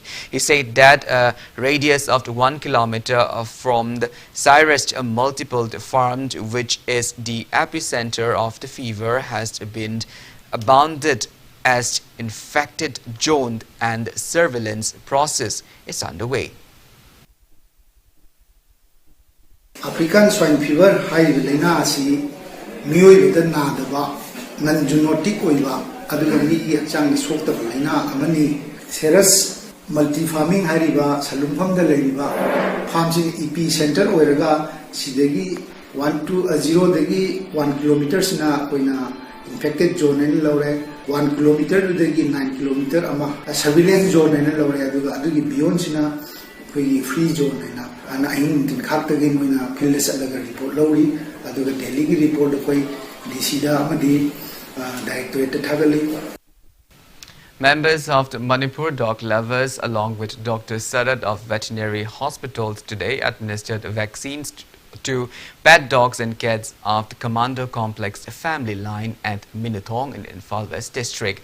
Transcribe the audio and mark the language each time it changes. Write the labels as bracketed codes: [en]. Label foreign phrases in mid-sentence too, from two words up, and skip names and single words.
[en] He said that a radius of 1 kilometer from the Cyrus multiple farm, which is the epicenter of the fever, has been bounded as infected zone and surveillance process is underway. African swine fever [mni] high laina asi miyoi beda nadaba [en] non zoonotic [mni] oiba aduga mi yakchang sokta laina amani serous [en] multi farming [mni] hariba salumpham da leiriba farm sing epicenter oiraga sidagi 0 dagi 1 kilometer sina koina [en] infected zone [mni] ni lawre 1 kilometer dagi 9 kilometer ama [en] surveillance zone [mni] ni lawre adugi beyond sina koi [en] free zone [mni] na ana ahin tin khak tagi moina field salaga report lawri aduga daily gi report koi dc da amadi directorate thagali. [en] Members of the Manipur dog lovers along with Dr. Sarat of veterinary hospitals today administered vaccines to pet dogs and cats of the Commando Complex family line at Minathong in Imphal West District.